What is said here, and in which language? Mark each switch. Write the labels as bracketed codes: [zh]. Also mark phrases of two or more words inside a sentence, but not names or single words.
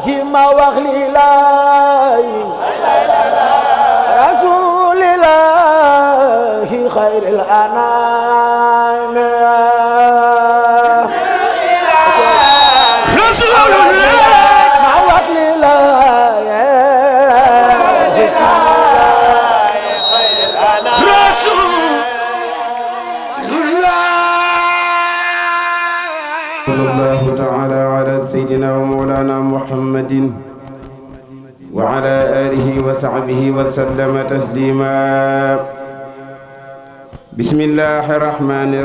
[wo] ma wax li laay [ar] رسول الله خير الأنام [wo] ma wax li laay [ar] صلى الله تعالى على سيدنا ومولانا محمد وعلى آله وصحبه وسلم تسليما بسم الله الرحمن